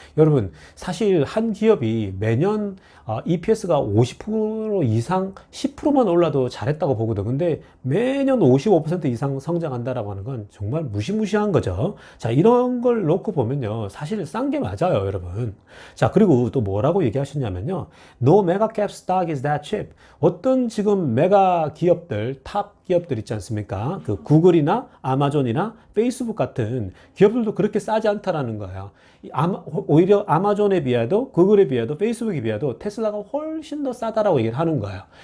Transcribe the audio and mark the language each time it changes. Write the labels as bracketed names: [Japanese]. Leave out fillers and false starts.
[Korean] 여러분 사실 한 기업이 매년 EPS가 50% 이상 10%만 올라도 잘했다고 보거든. 근데 매년 55% 이상 성장한다라고 하는 건 정말 무시무시한 거죠. 자, 이런 걸 놓고 보면요. 사실 싼 게 맞아요, 여러분. 자, 그리고 또 뭐라고 얘기하셨냐면요. [English] No mega cap stock is that cheap. [Korean] 어떤 지금 메가 기업들, 탑 기업들 있지 않습니까? 그 구글이나 아마존이나 페이스북 같은 기업들도 그렇게 싸지 않다라는 거예요. 오히려 아마존에 비해도 구글에 비해도 페이스북에 비해도 테슬라가 훨씬 더 싸다라고 얘기를 하는 거예요.